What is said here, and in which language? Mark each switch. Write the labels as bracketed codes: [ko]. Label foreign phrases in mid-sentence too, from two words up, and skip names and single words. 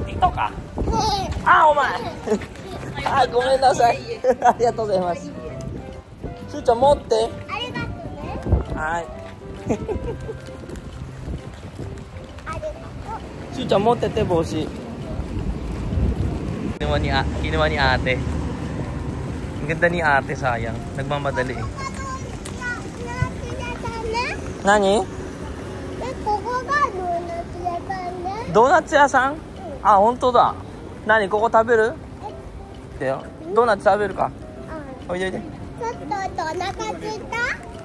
[ja] ティトか？あ、お前。あ、ごめんなさい。ありがとうございます。しゅうちゃん持って。ありがとうね。はい。ありがとう。しゅうちゃん持ってて帽子。 [tl] Kinuha ni ate. Ang ganda ni ate, sayang. Nagmamadali eh. [ja] 何？ここがドーナツ屋さんね。ドーナツ屋さん？あ、本当だ。何？ここ食べる？だよ。ドーナツ食べるか？おいでおいで。ちょっとお腹空いた？